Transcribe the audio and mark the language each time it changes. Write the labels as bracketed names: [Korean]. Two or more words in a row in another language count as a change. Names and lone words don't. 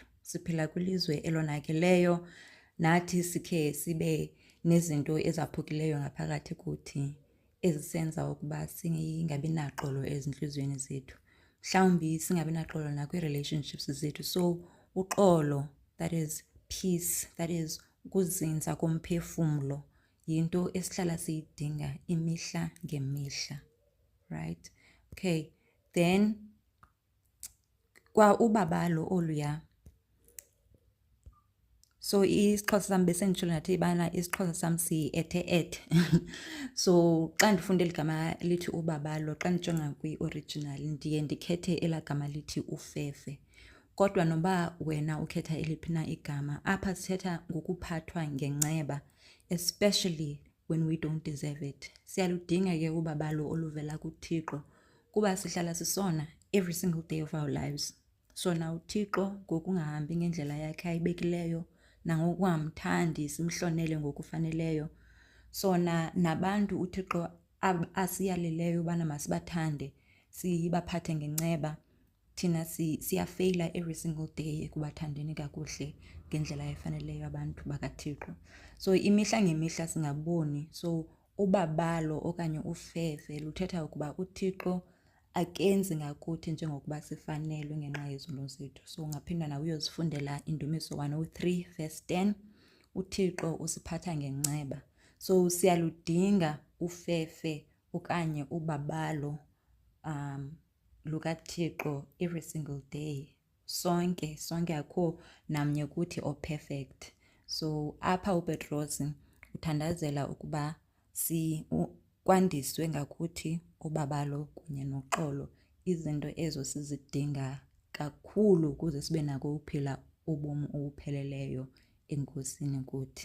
[Xhosa] Siphila kwilizwe elonakeleyo, nathi sikhe sibe nezinto ezaphukileyo ngaphakathi kuthi ezisenza ukuba singabi naxolo ezintliziyweni zethu. Mhlawumbi singabi naxolo nakwi-relationships zethu. So uxolo, [English] that is peace, that is [Xhosa] ukuzinza komphefumlo, yinto esihlala siyidinga imihla ngemihla. [English] Right? Okay. Then [Xhosa] kwa ubabalo oluya. So isiXhosa sam besenditshilo nathi ibana isiXhosa sam si-ethe. So xa ndifunde igama lithi ubabalo, xa ndijonga kwi-original ndiye ndikhethe elaa gama lithi ufefe. Kodwa noba wena ukhetha eliphi na igama, apha sithetha ngokuphathwa ngenceba, [English] especially when we don't deserve it. [Xhosa] Siyaludinga ke ubabalo oluvela kuThixo kuba sihlala sisona [English] every single day of our lives. [Xhosa] Sona uThixo ngokungahambi ngendlela yakhe ayibekileyo, nangokungamthandi simhlonele ngokufaneleyo. Sona nabantu uThixo asiyaleleyo ubana masibathande, sibaphathe ngenceba, thina siyafeyila [English] every single day [Xhosa] ekubathandeni kakuhle ngendlela efaneleyo abantu bakaThixo. So imihla ngemihla singaboni. So ubabalo okanye ufefe luthetha ukuba uThixo akenzi ngakuthi njengokuba sifanelwe ngenxa yezono zethu. So ungaphinda nawe uyozifundela Indumiso 103 verse 10. uThixo usiphatha ngenceba. So siyaludinga ufefe okanye ubabalo lukaThixo [English] every single day. [Xhosa] Sonke akho namnye kuthi o-perfect. So apha uPetros uthandazela ukuba kwandiswe ngakuthi ubabalo kunye noxolo, izinto ezo sizidinga kakhulu ukuze sibe nako uphila ubomi obupheleleyo enkosini kuthi.